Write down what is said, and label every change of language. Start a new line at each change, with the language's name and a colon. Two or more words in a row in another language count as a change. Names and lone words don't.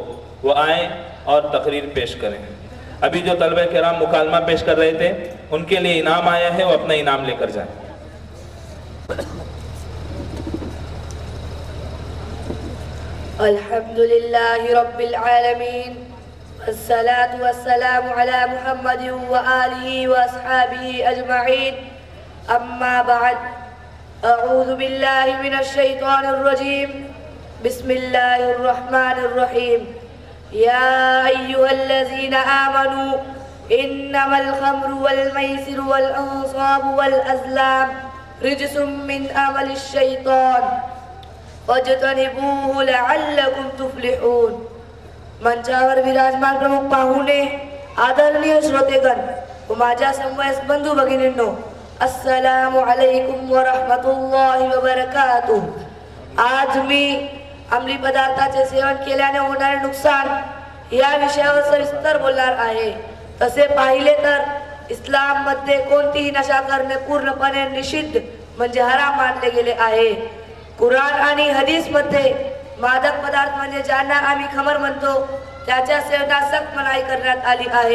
Urdu: وہ آئیں اور تقریر پیش کریں. ابھی جو طلبہ کرام مکالمہ پیش کر رہے تھے ان کے لیے انعام آیا ہے، وہ اپنا انعام لے کر جائیں.
Arabic: الحمدللہ رب العالمین والصلاة والسلام على محمد وآلہ واصحابہ اجمعین. اما بعد، اعوذ باللہ من الشیطان الرجیم. بسم اللہ الرحمن الرحیم. یا ایہا الذین آمنوا انما الخمر والمیسر والانصاب والازلام رجس من عمل الشیطان فاجتنبوه لعلکم تفلحون.
Marathi: मंचावर विराजमान प्रमुख पाहुणे, आदरणीय श्रोतेगण व माझ्या समवयस बंधू भगिनींनो,
Arabic: السلام عليكم ورحمة الله وبركاته.
Marathi: आज मी अंमली पदार्थाचे सेवन केल्याने होणारे नुकसान या विषयावर सविस्तर बोलणार आहे. तसे पाहिले तर इस्लाममध्ये कोणतीही नशा करणे पूर्णपणे निषिद्ध म्हणजे हराम मानले गेले आहे. कुराण आणि हदीसमध्ये मादक पदार्थ म्हणजे ज्यांना आम्ही खमर म्हणतो त्याच्या सेवनास सक्त मनाई करण्यात आली आहे.